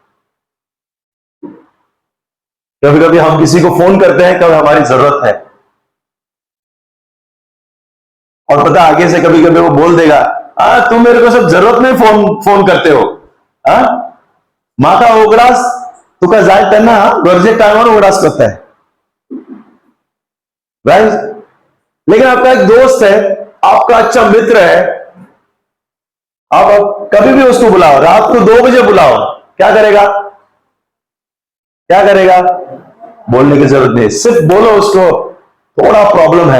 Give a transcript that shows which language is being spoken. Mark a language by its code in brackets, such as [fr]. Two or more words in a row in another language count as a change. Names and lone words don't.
[hi] कभी कभी हम किसी को फोन करते हैं कब हमारी जरूरत है। और पता आगे से कभी कभी वो बोल देगा, तुम मेरे को सब जरूरत में फोन करते हो। [kok] माता उगडास तुका जाय त्यांना गरजे टाइमवर उगडास [hi] करता है, [kok] राइट। [hi] लेकिन आपका एक दोस्त है, आपका अच्छा मित्र है, आप कभी भी उसको बुलाओ, रात को 2 बजे बुलाओ, क्या करेगा? क्या करेगा? बोलने की जरूरत नहीं, सिर्फ बोलो उसको थोड़ा प्रॉब्लम है।